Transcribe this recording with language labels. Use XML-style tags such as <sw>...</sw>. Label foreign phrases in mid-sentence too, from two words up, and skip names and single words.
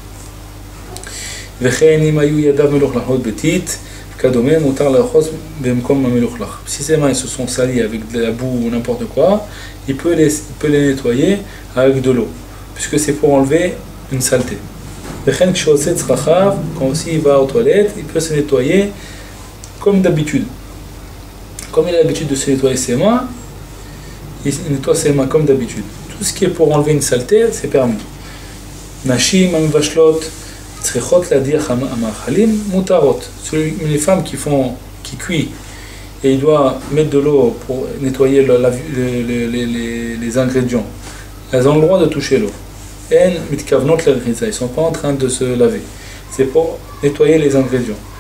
<fr>Si ses mains se sont salies avec de la boue ou n'importe quoi, il peut les nettoyer avec de l'eau, puisque c'est pour enlever une saleté. Quand aussi il va aux toilettes, il peut se nettoyer comme d'habitude. Comme il a l'habitude de se nettoyer ses mains, il nettoie ses mains comme d'habitude. Tout ce qui est pour enlever une saleté, c'est permis.</fr> <he>נשים המבשלות צריכות להדיח המאכלים מותרות.</he> <fr>Les femmes qui cuisent et il doit mettre de l'eau pour nettoyer les ingrédients, elles ont le droit de toucher l'eau. Ils ne sont pas en train de se laver. C'est pour nettoyer les ingrédients.</fr>